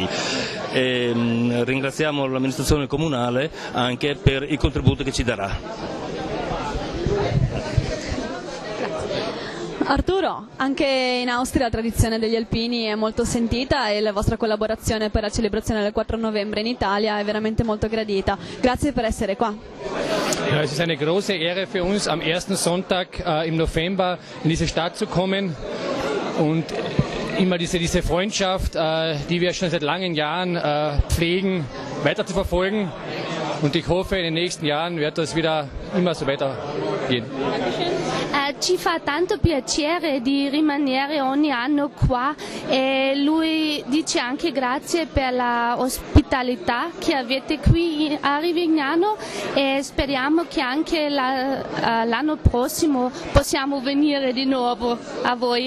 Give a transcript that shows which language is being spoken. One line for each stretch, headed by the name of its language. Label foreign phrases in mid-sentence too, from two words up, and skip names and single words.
Italian: Ringraziamo l'amministrazione comunale anche per i contributi che ci darà. Arturo, anche in Austria la tradizione degli Alpini è molto sentita e la vostra collaborazione per la celebrazione del 4 novembre in Italia è veramente molto gradita. Grazie per essere qua.
German: Ja, es ist eine große Ehre für uns, am ersten Sonntag im November in diese Stadt zu kommen und immer diese Freundschaft, die wir schon seit langen Jahren pflegen, weiter zu verfolgen. Und ich hoffe, in den nächsten Jahren wird das wieder immer so weitergehen.
Italian: Ci fa tanto piacere di rimanere ogni anno qua e lui dice anche grazie per la ospitalità che avete qui a Rivignano e speriamo che anche l'anno prossimo possiamo venire di nuovo a voi.